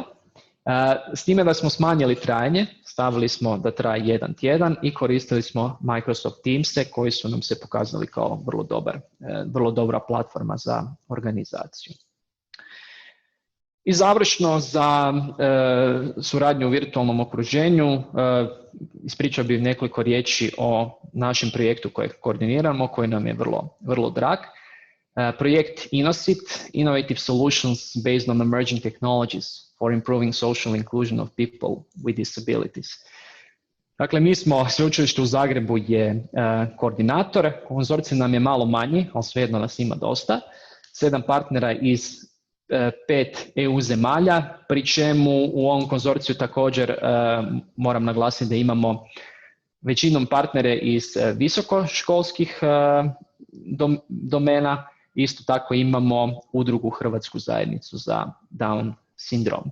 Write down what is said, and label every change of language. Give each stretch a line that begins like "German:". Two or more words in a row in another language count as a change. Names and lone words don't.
Croatian: S time da smo smanjili trajanje, stavili smo da traje 1 tjedan i koristili smo Microsoft Teams-e koji su nam se pokazali kao vrlo dobra platforma za organizaciju. I završno za suradnju u virtualnom okruženju, ispričao bih nekoliko riječi o našem projektu kojeg koordiniramo, koji nam je vrlo drag. Projekt InnoSit, Innovative Solutions Based on Emerging Technologies for Improving Social Inclusion of People with Disabilities. Dakle, mi smo, sveučilište u Zagrebu je koordinator, konzorcij nam je malo manji, ali svejedno nas ima dosta, 7 partnera iz 5 EU zemalja, pri čemu u ovom konzorciju također moram naglasiti da imamo većinom partnere iz visokoškolskih domena, isto tako imamo udrugu Hrvatsku zajednicu za Down sindrom.